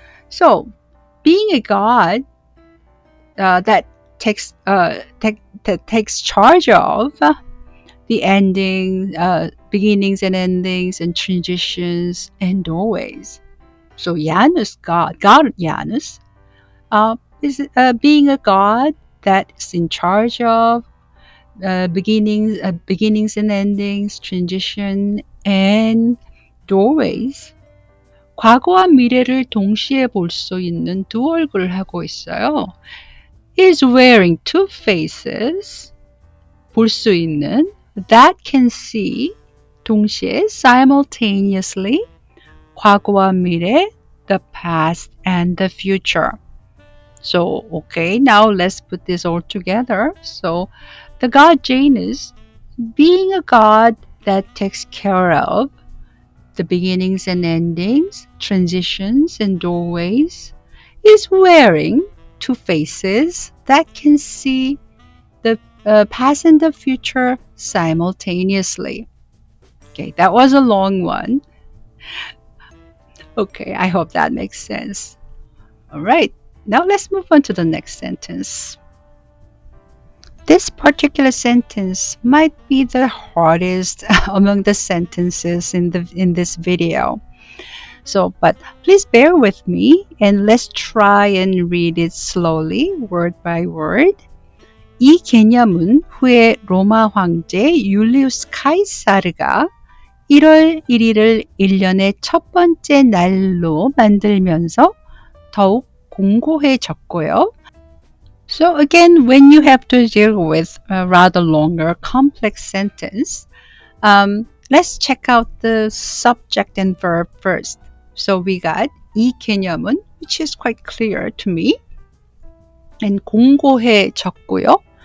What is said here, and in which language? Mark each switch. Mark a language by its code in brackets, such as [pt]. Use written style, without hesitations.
[en] So being a God that takes charge of the ending, beginnings and endings, and transitions and doorways. So Janus, God Janus, is being a God that is in charge of beginnings and endings, transition and doorways. [ko] 과거와 미래를 동시에 볼 수 있는 두 얼굴을 하고 있어요. [en] He is wearing two faces. [ko] 볼 수 있는, [en] that can see, 동시에, simultaneously, [ko] 과거와 미래, [en] the past and the future. So, okay, now let's put this all together. So, the god Janus, being a god that takes care of the beginnings and endings, transitions and doorways, is wearing two faces that can see the past and the future simultaneously. Okay, that was a long one. Okay, I hope that makes sense. Alright, now let's move on to the next sentence. This particular sentence might be the hardest among the sentences in this video. So, but please bear with me and let's try and read it slowly, word by word. [ko] 이 개념은 후에 로마 황제 율리우스 카이사르가 1월 1일을 1년의 첫 번째 날로 만들면서 더욱 공고해졌고요. [en] So again, when you have to deal with a rather longer, complex sentence, let's check out the subject and verb first. So we got [ko] 이 개념은, [en] which is quite clear to me, and 공고해졌고요.